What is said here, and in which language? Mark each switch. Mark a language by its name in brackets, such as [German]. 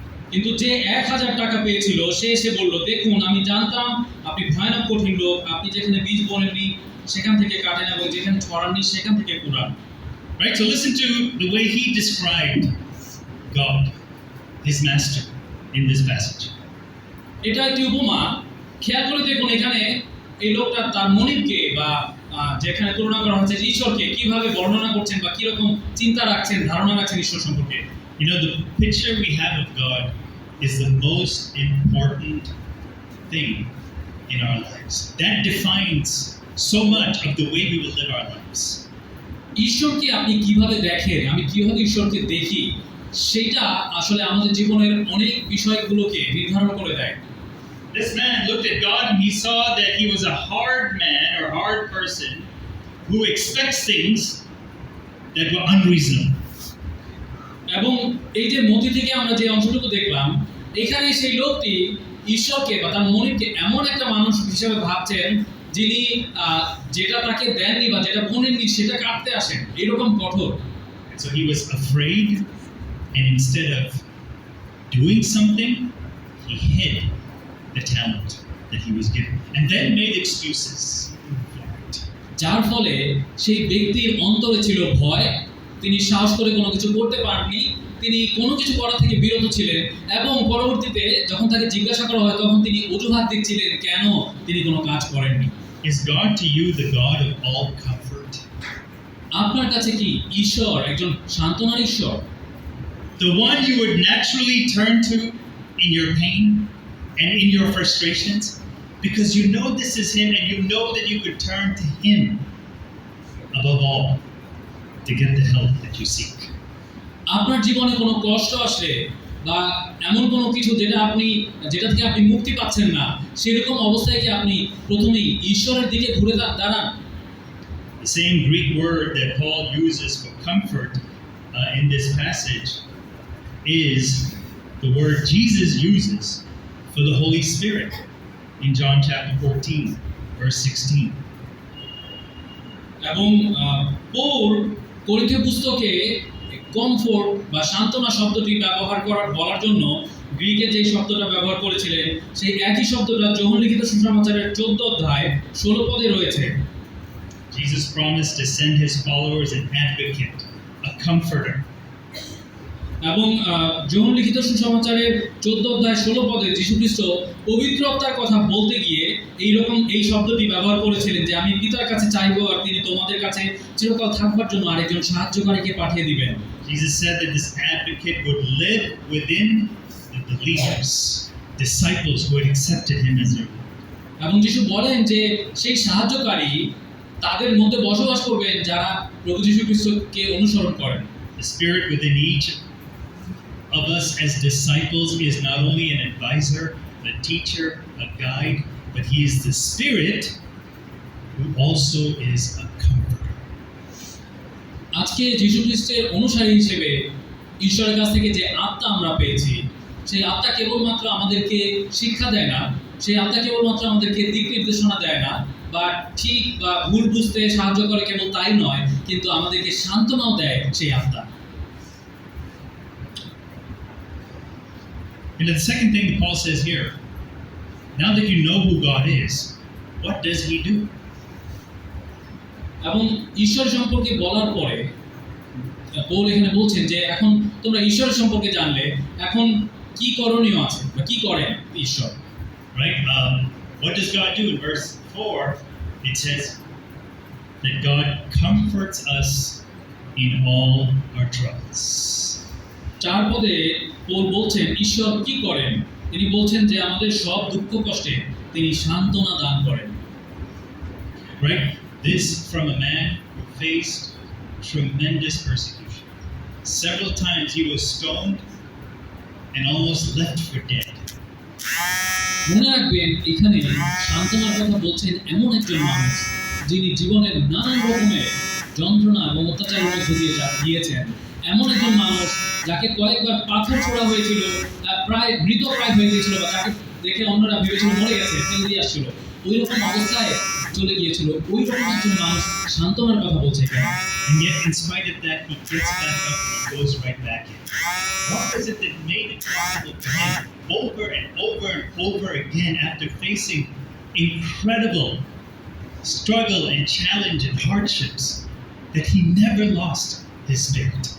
[Bangla] কিন্তু যে 1000 টাকা পেয়েছিল সে এসে বলল, দেখুন আমি জানতাম আপনি ভয়ানক কঠিন লোক, আপনি যেখানে বীজ বোনেননি সেখান থেকে কাটেন এবং যেখানে ছড়াননি সেখান থেকে কুড়ান। [English] Right, so listen to the way he described God, his master, in this passage. [Bangla] এটা একটি উপমা, খেয়াল করে দেখুন এখানে এই লোকটা তার মনিবকে বা যেখানে তুলনা করা হচ্ছে ঈশ্বরকে কিভাবে বর্ণনা করছেন বা কিরকম চিন্তা রাখছেন, ধারণা রাখছেন ঈশ্বর সম্পর্কে। [English] You know, the picture we have of God is the most important thing in our lives. That defines so much of the way we will live our lives. [Bangla] ঈশ্বরকে আপনি কিভাবে দেখেন, আমি কিভাবে ঈশ্বরকে দেখি, সেটা আসলে আমাদের জীবনের অনেক বিষয়গুলোকে নির্ধারণ করে দেয়। [English] This man looked at God and he saw that he was a hard man or hard person who expects things that were unreasonable. [Bangla] এবং এই যে মতি থেকে আমরা যে অংশটুকু দেখলাম, এখানে সেই লোকটি ঈশ্বরকে বা তার মনিবকে এমন একটা মানুষ হিসেবে ভাবছেন যিনি যেটা তাকে দেননি বা যেটা বোনেননি সেটা কাটতে আসেন, এরকম কঠোর। [English] And so he was afraid, and instead of doing something, he hid the talent that he was given and then made excuses for it. [Bangla] যার ফলে সেই ব্যক্তির অন্তরে ছিল ভয়, তিনি সাহস করে কোনো কিছু করতে পারেননি, তিনি কোনো কিছু করা থেকে বিরত ছিলেন এবং পরবর্তীতে যখন তাকে জিজ্ঞাসা করা হয় তখন তিনি অজুহাত দিচ্ছিলেন কেন তিনি কোনো কাজ করেননি। [English] Is God to you the God of all comfort? [Bangla] আপনার কাছে কি ঈশ্বর একজন সান্ত্বনার ঈশ্বর? [English] The one you would naturally turn to in your pain and in your frustrations, because you know this is him and you know that you could turn to him above all to get the help that you seek. [Bangla] আপনার জীবনে কোনো কষ্ট আসলে বা এমন কোনো কিছু যেটা থেকে আপনি মুক্তি পাচ্ছেন না, সেরকম অবস্থায় কি আপনি প্রথমেই ঈশ্বরের দিকে ঘুরে দাঁড়ান? [English] The same Greek word that Paul uses for comfort in this passage is the word Jesus uses for the Holy Spirit in John chapter 14, verse 16. [Bangla] এবং পৌল করিন্থীয় পুস্তকে কমফোর্ট বা সান্ত্বনা শব্দটি বলার জন্য গ্রিকে যে শব্দটা ব্যবহার করেছিলেন সেই একই শব্দটা যোহন লিখিত সুসমাচারের 14 অধ্যায় 16 পদে রয়েছে। [English] Jesus promised to send his followers an advocate, a comforter. [Bangla] এবং যোহন লিখিত সুসমাচারের 14 অধ্যায় 16 পদে যীশু খ্রিস্ট পবিত্র আত্মার কথা বলতে গিয়ে এই শব্দটি ব্যবহার করেছিলেন যে আমি পিতার কাছে চাইবো আর তিনি তোমাদের কাছে চিরকাল থাকবার জন্য আরেকজন সাহায্যকারীকে পাঠিয়ে দিবেন। [English] Jesus said that this advocate would live within the believers, disciples who had accepted him as their Lord. [Bangla] এবং যীশু বলেন যে সেই সাহায্যকারী তাদের মধ্যে বসবাস করবেন যারা প্রভু যীশু খ্রিস্টকে অনুসরণ করেন। [English] The Spirit within each of us as disciples is not only an advisor, a teacher, a guide, but he is the Spirit who also is a comforter. [Bangla] আজকে যীশু খ্রিস্টের অনুসারী হিসেবে ঈশ্বরের কাছ থেকে যে আত্মা আমরা পেয়েছি, সেই আত্মা কেবলমাত্র আমাদেরকে শিক্ষা দেয় না, সেই আত্মা কেবলমাত্র আমাদেরকে দিক নির্দেশনা দেয় না বা ঠিক বা ভুল বুঝতে সাহায্য করে, কেবল তাই নয়, কিন্তু আমাদেরকে সান্ত্বনাও দেয় সেই আত্মা। [English] And the second thing that Paul says here, now that you know who God is, what does he do? [Bangla] এবং ঈশ্বর সম্পর্কে বলার পরে পৌল এখানে বলছেন যে এখন তোমরা ঈশ্বরের সম্পর্কে জানলে এখন কি করণীয় আছে বা কি করেন ঈশ্বর, [English] Right? What does God do in verse 4, it says that God comforts us in all our troubles. 4 পদে Paul বলছেন ঈশ্বর কি করেন, তিনি বলছেন যে আমাদের সব দুঃখ কষ্টে তিনি সান্ত্বনা দান করেন। Right? This from a man who faced tremendous persecution. Several times he was stoned and almost left for dead. [Bangla] মনে রাখবেন এখানে সান্ত্বনার কথা বলছেন এমন একজন মানুষ যিনি জীবনের নানান রকমের যন্ত্রণা এবং অত্যাচারের মধ্যে দিয়ে গিয়েছেন, এমন একজন মানুষ যাকে কয়েকবার পাথর ছোড়া হয়েছিল, প্রায় মৃতপ্রায় হয়ে গিয়েছিল, বা যাকে দেখে অন্যরা ভেবেছিল মরে গেছে, ফেলে দিয়ে আসছিল, ওই রকম অবস্থায় চলে গিয়েছিল। ওই রকম একজন মানুষ সান্ত্বনার কথা বলছে এখানে। [English] And yet, in spite of that, he gets back up and he goes right back in. What was it that made it possible for him over and over and over again, after facing incredible struggle and challenge and hardships, that he never lost his spirit?